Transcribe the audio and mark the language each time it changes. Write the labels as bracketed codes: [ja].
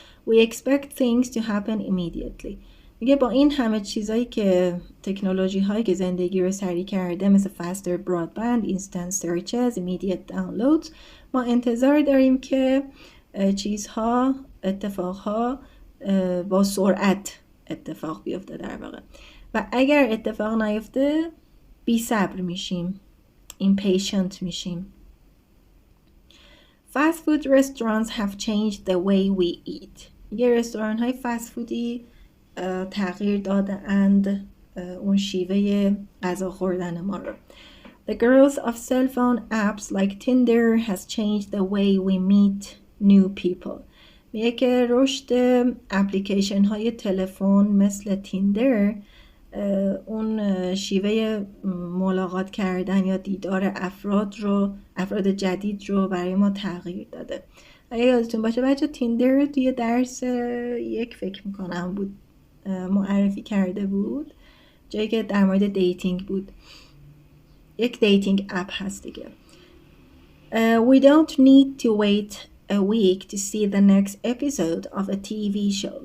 [en] We expect things to happen immediately. [fa] میگه با این همه چیزایی که تکنولوژی هایی که زندگی رو سریع کرده، مثل [en] faster broadband, instant searches, immediate downloads، [fa] ما انتظار داریم که چیزها، اتفاقها با سرعت اتفاق بیفته در واقع، و اگر اتفاق نیفته بی صبر میشیم، impatient میشیم. [en] Fast food restaurants have changed the way we eat. [fa] یه رستوران های فست فودی تغییر دادند اون شیوه غذا خوردن ما رو. [en] The growth of cell phone apps like Tinder has changed the way we meet new people. [fa] میگه که رشد اپلیکیشن های تلفن مثل تیندر اون شیوه ملاقات کردن یا دیدار افراد جدید رو برای ما تغییر داده. اگه یادتون باشه بچه، تیندر توی درس یک فکر میکنم بود معرفی کرده بود، جایی که در مورد دیتینگ بود. یک دیتینگ اپ هست دیگه. [en] We don't need to wait a week to see the next episode of a TV show.